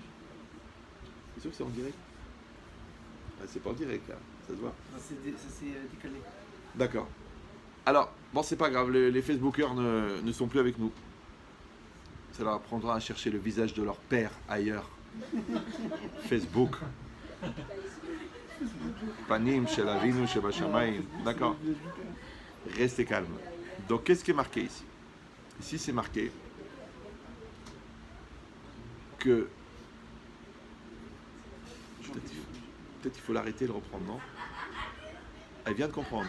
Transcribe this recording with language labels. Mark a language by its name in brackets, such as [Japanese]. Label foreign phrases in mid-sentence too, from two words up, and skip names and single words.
[French] C'est sûr que c'est en direct? Ah, c'est pas en direct, là. Ça se voit. Ça s'est décalé. D'accord. Alors, bon, c'est pas grave. Les Facebookers ne sont plus avec nous. Ça leur apprendra à chercher le visage de leur père ailleurs. Facebook. [Hebrew] פנים, של אבינו, שבשמים. [French] D'accord. Restez calme. Donc, qu'est-ce qui est marqué ici? Ici, c'est marqué que peut-être il faut l'arrêter et le reprendre, non? Elle vient de comprendre.